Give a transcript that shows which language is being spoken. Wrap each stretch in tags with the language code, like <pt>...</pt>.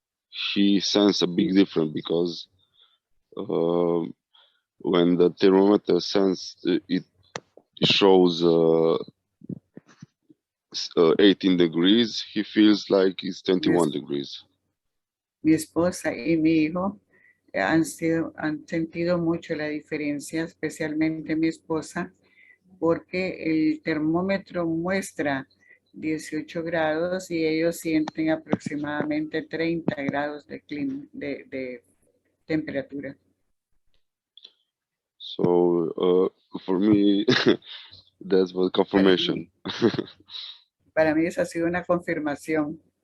<en>She sensed a big difference because when the thermometer it shows 18 degrees, he feels like it's 21 degrees.</en> <es>Mi esposa y mi hijo han sentido mucho la diferencia, especialmente mi esposa, porque el termómetro muestra 18 grados y ellos sienten aproximadamente 30 grados de temperatura.</es> <en>So for me, that's what confirmation.</en> <es>Para mí esa ha sido una confirmación.</es>